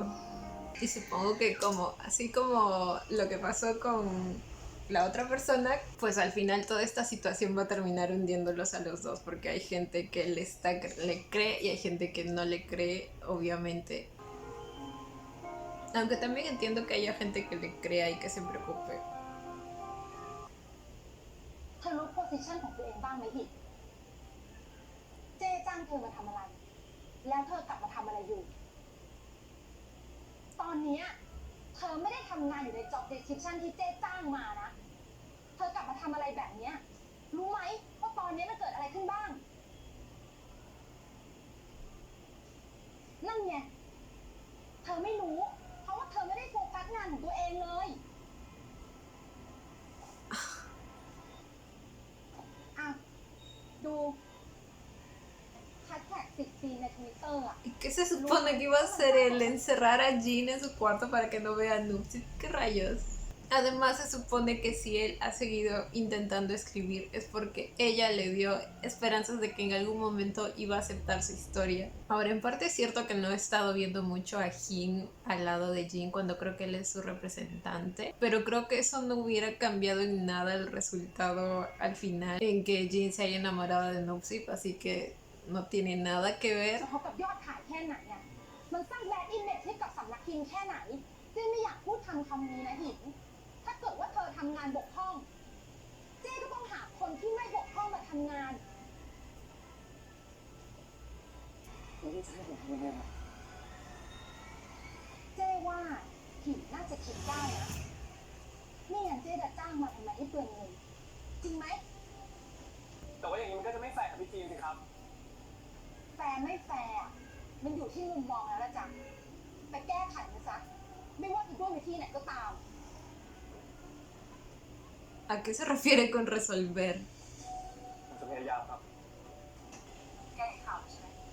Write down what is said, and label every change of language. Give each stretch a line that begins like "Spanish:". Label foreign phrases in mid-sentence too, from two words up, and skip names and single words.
Spanish: Y supongo que así como lo que pasó con la otra persona, pues al final toda esta situación va a terminar hundiéndolos a los dos, porque hay gente que le cree y hay gente que no le cree, obviamente. Aunque también entiendo que haya gente que le crea y que se preocupe.
Thai: เธอรู้โพสิชันของตัวเองบ้างไหมหินเจ๊จ้างเธอมาทำอะไร แล้วเธอกลับมาทำอะไรอยู่ ตอนเนี้ยเธอไม่ได้ทำงานอยู่ใน
English: job description
Thai: ที่เจ๊จ้างมานะ เธอกลับมาทำอะไรแบบเนี้ยรู้ไหมว่าตอนนี้มันเกิดอะไรขึ้นบ้าง นั่นไง เธอไม่รู้ เพราะว่าเธอไม่ได้โฟกัสงานของตัวเองเลย อ่ะ ดูแฮชแท็ก10 ปีใน Twitter อ่ะ
Spanish: ¿Y qué se supone que iba a hacer él? ¿Encerrar a Jin en su cuarto para que no vea a Nupsi? ¿Qué rayos? Además se supone que si él ha seguido intentando escribir es porque ella le dio esperanzas de que en algún momento iba a aceptar su historia. Ahora, en parte es cierto que no he estado viendo mucho a Jin al lado de Jin cuando creo que él es su representante, pero creo que eso no hubiera cambiado en nada el resultado al final en que Jin se haya enamorado de Nupsip, así que no tiene nada que ver.
Thai: กระทบกับยอดขายแค่ไหนอ่ะ มันสร้าง
English: brand image
Thai: ให้กับสำนักพิมพ์แค่ไหนเจ๊ไม่อยากพูดคำนี้นะหิน ถ้าเกิดว่าเธอทำงานบกพร่อง เจ๊ก็ต้องหาคนที่ไม่บกพร่องมาทำงาน ไม่ได้ใช่ผมทำยังไงล่ะ เจ๊ว่าหินน่าจะคิดได้นะไม่งั้นเจ๊จะจ้างมาทำไมให้เปลืองเงิน จริงไหม แต่ว่าอย่างนี้มันก็จะไม่แฟร์กับพี่จีนสิครับ แฟร์ไม่แฟร์อะมันอยู่ที่มุมมองแล้วละจ้ะไปแก้ไขมันซะ ไม่ว่าจะด้วยวิธีไหนก็ตาม
Spanish: ¿A qué se refiere con resolver?
Thai: ผมจะพยายามครับ แก้ข่าวใช่ไหม